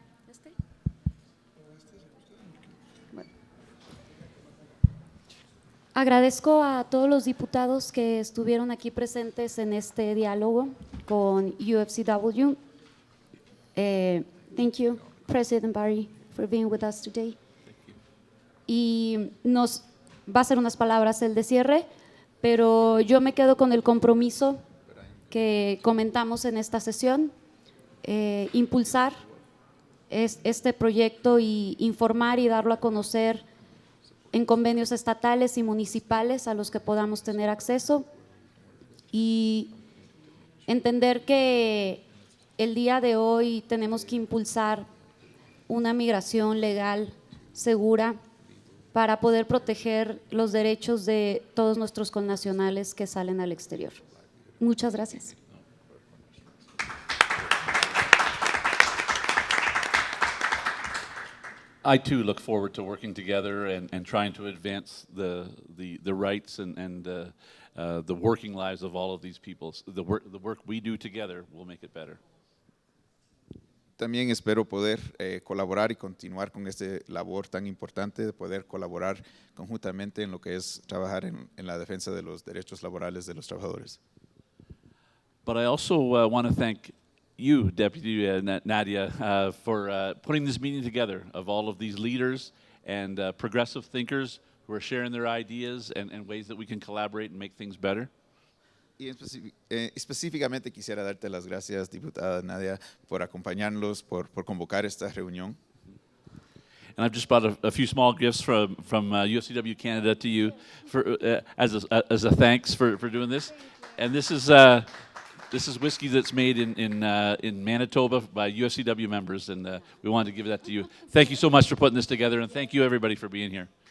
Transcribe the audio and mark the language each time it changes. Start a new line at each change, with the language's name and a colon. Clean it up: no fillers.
Spanish: ¿Este? Bueno. Agradezco a todos los diputados que estuvieron aquí presentes en este diálogo con UFCW.
English: Thank you, President Barry, for being with us today.
Spanish: Y nos va a ser unas palabras el de cierre, pero yo me quedo con el compromiso que comentamos en esta sesión, impulsar este proyecto y informar y darlo a conocer en convenios estatales y municipales a los que podamos tener acceso, y entender que el día de hoy tenemos que impulsar una migración legal, segura, para poder proteger los derechos de todos nuestros connacionales que salen al exterior. Muchas gracias.
English: I too look forward to working together and trying to advance the rights and the working lives of all of these people. The work we do together will make it better.
Spanish: También espero poder colaborar y continuar con esta labor tan importante de poder colaborar conjuntamente en lo que es trabajar en la defensa de los derechos laborales de los trabajadores.
English: But I also want to thank you, Deputy Nadia, for putting this meeting together of all of these leaders and progressive thinkers who are sharing their ideas and ways that we can collaborate and make things better.
Spanish: Y específicamente quisiera darte las gracias, diputada Nadia, por acompañarnos, por convocar esta reunión.
English: And I've just brought a few small gifts from UFCW Canada to you for, as a thanks for doing this. And this is whiskey that's made in Manitoba by UFCW members, and we wanted to give that to you. Thank you so much for putting this together, and thank you everybody for being here.